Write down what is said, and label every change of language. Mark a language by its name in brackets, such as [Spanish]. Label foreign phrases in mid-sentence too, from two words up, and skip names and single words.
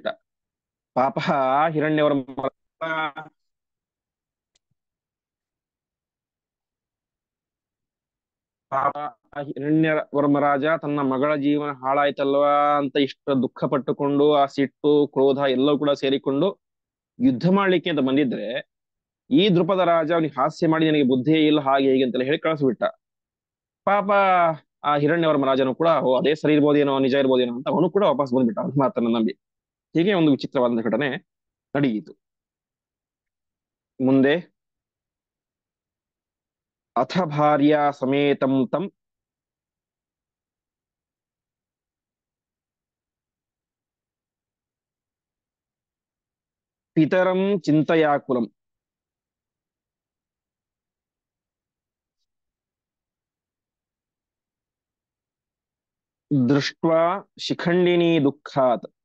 [Kannada] ಪಾಪ ಹಿರಣ್ಯವರ ಪಾಪ ಹಿರಣ್ಯವರ್ಮರಾಜ ತನ್ನ ಮಗಳ ಜೀವನ ಹಾಳಾಯ್ತಲ್ವಾ ಅಂತ ಇಷ್ಟ ದುಃಖ ಪಟ್ಟುಕೊಂಡು ಆ ಸಿಟ್ಟು ಕ್ರೋಧ ಎಲ್ಲವೂ ಕೂಡ ಸೇರಿಕೊಂಡು ಯುದ್ಧ ಮಾಡ್ಲಿಕ್ಕೆ ಅಂತ ಬಂದಿದ್ರೆ, ಈ ದ್ರುಪದ ರಾಜ ಅವನಿಗೆ ಹಾಸ್ಯ ಮಾಡಿ ನನಗೆ ಬುದ್ಧಿಯೇ ಇಲ್ಲ ಹಾಗೆ ಹೀಗೆ ಅಂತೆಲ್ಲ ಹೇಳಿ ಕಳಿಸ್ಬಿಟ್ಟ. ಪಾಪ ಆ ಹಿರಣ್ಯವರ್ಮ ರಾಜನು ಕೂಡ ಓ ಅದೇ ಸರಿ ಇರ್ಬೋದೇನೋ, ನಿಜ ಇರ್ಬೋದೇನೋ ಅಂತ ಅವನು ಕೂಡ ವಾಪಸ್ ಬಂದ್ಬಿಟ್ಟ ಅವನ ಮಾತನ್ನ ನಂಬಿ. ಹೀಗೆ ಒಂದು ವಿಚಿತ್ರವಾದ ಘಟನೆ ನಡೆಯಿತು. [Sanskrit] ಮುಂದೆ ಅಥ ಭಾರ್ಯಾ ಸಮೇತಂ ತಂ ಪಿತರಂ ಚಿಂತಯಾಕುಲಂ ದೃಷ್ಟ್ವಾ ಶಿಖಂಡಿನಿ ದುಃಖಾತ್